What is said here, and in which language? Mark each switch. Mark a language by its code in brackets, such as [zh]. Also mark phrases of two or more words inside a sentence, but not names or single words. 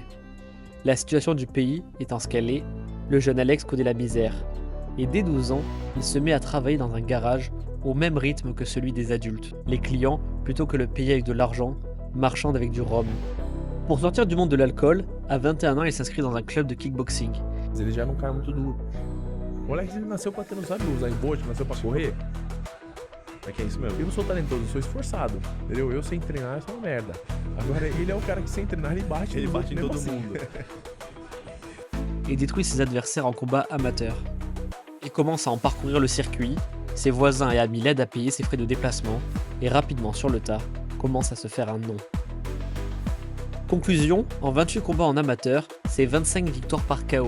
[fr] La situation du pays étant ce qu'elle est, le jeune Alex connaît la misère. Et dès 12 ans, il se met à travailler dans un garage au même rythme que celui des adultes. Les clients, plutôt que le payer avec de l'argent, marchandent avec du rhum. Pour sortir du monde de l'alcool, à 21 ans, il s'inscrit dans un club de kickboxing. [pt] Ele já era cara muito duro. O moleque ele nasceu pra ter, não sabe usar embote, nasceu pra correr. É que é isso mesmo. Eu não sou talentoso, eu sou esforçado. Entendeu? Eu sem treinar, eu sou uma merda. Agora ele é o cara que sem treinar, ele bate em todo mundo. [fr] Et détruit ses adversaires en combat amateur. Il commence à en parcourir le circuit, ses voisins et amis l'aident à payer ses frais de déplacement, et rapidement sur le tas, commence à se faire un nom. Conclusion, en 28 combats en amateur, c'est 25 victoires par KO.